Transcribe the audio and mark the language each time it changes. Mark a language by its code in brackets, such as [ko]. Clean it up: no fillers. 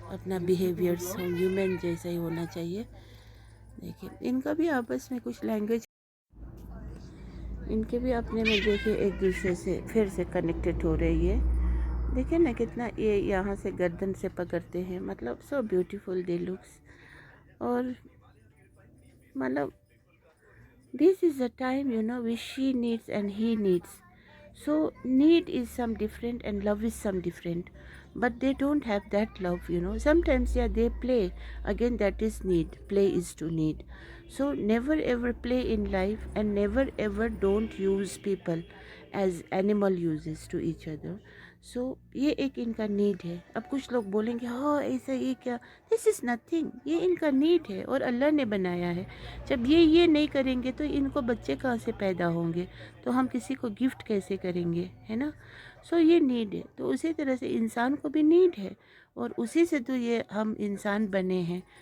[ur] اپنا behaviours human جیسا ہی ہونا چاہیے. دیکھیں ان کا بھی آپس میں کچھ لینگویج، ان کے بھی اپنے میں دیکھیں ایک دوسرے سے پھر سے کنیکٹڈ ہو رہی ہے. دیکھیں نا کتنا یہ یہاں سے گردن سے پکڑتے ہیں، مطلب [en] So beautiful they looks. [ur] اور مطلب [en] this is the time, you know, which she needs and he needs. So need is some different and love is some different, but they don't have that love, you know. Sometimes yeah they play, again that is need, play is to need. So never ever play in life, and never ever don't use people as animal uses to each other. [ur] سو یہ ایک ان کا need ہے. اب کچھ لوگ بولیں گے ہاں ایسا یہ کیا، [en] this is nothing, [ur] یہ ان کا نیڈ ہے اور اللہ نے بنایا ہے. جب یہ نہیں کریں گے تو ان کو بچے کہاں سے پیدا ہوں گے، تو ہم کسی کو گفٹ کیسے کریں گے، ہے نا. سو یہ نیڈ ہے. تو اسی طرح سے انسان کو بھی نیڈ ہے، اور اسی سے تو یہ ہم انسان بنے ہیں.